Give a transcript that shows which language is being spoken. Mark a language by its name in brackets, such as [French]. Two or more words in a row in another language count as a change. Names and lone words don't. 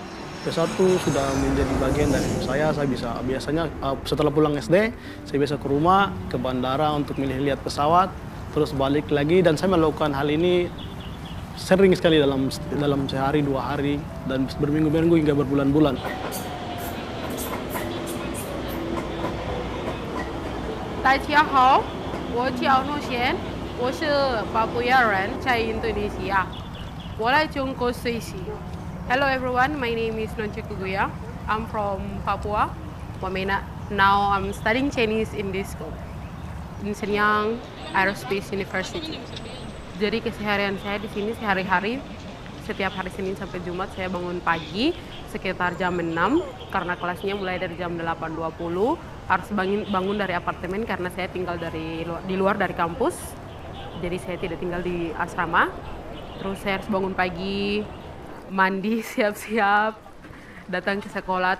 [Indonesian] Pesawat itu sudah menjadi bagian dari saya. Saya biasanya setelah pulang SD, saya biasa ke rumah, ke bandara untuk melihat pesawat, terus balik lagi, dan saya melakukan hal ini sering sekali dalam sehari 2 hari dan berminggu-minggu hingga berbulan-bulan. [Chinese] 大家好，我叫诺贤，我是巴布亚人，在印度尼西亚，我来中国学习。 [English] Hello everyone, my name is Nonche Kuguya. I'm from Papua, Wamena. Now I'm studying Chinese in this school, in Shenyang Aerospace University. [Indonesian] Jadi keseharian saya di sini sehari-hari, setiap hari Senin sampai Jumat saya bangun pagi sekitar jam 6 karena kelasnya mulai dari jam 8.20. Harus bangun dari apartemen karena saya tinggal di luar dari kampus. Jadi saya tidak tinggal di asrama. Terus saya harus bangun pagi, mandi, siap-siap, datang ke sekolah.